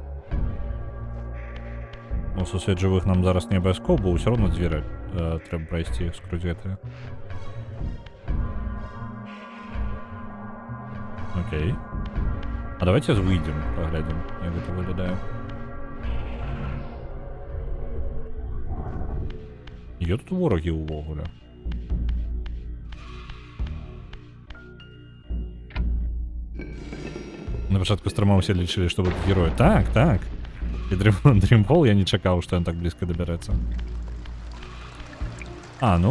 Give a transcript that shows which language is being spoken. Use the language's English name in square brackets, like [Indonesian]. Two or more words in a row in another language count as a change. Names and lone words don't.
[Belarusian] Ну, сусвет жывых нам зараз не абавязкова, бо ўсё роўно дзверы трэба прайсці скрозь гэтыя. Окей. А давайте выйдзем, паглядзім, як гэта выглядае. [Ukrainian] Є тут вороги ўвогуле. [Belarusian] На пачатку стрима усе лічылі, што будуць героі. Так, так. І Dreamfall я не чакаў, што ён так блізка дабярэцца. А, ну...